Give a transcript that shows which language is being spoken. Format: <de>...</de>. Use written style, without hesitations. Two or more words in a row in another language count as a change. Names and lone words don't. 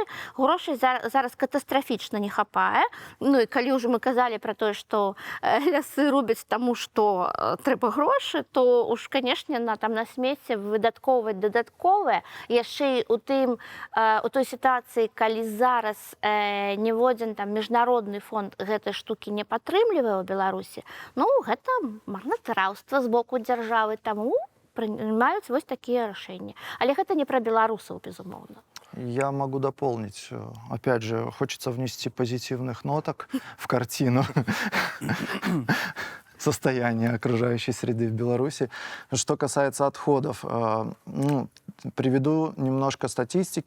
<be>Грошай зараз катастрафічна не хапае. І калі ўжо мы казалі пра тое, што лясы рубяць таму, што трэба грошы, то уж, канешне, на смецце выдаткоўваць дадатковае, яшчэ і у той сітуацыі, калі зараз ніводзін міжнародны фонд гэтай штукі не падтрымлівае ў Беларусі, гэта марнатараўства з боку дзяржавы, таму прымаюць вось такія рашэнні. Але гэта не пра беларусаў, безумоўна.</be> <ru>Я могу дополнить. Опять же, хочется внести позитивных ноток в картину состояния окружающей среды в Беларуси. Что касается отходов, приведу немножко статистики.</ru>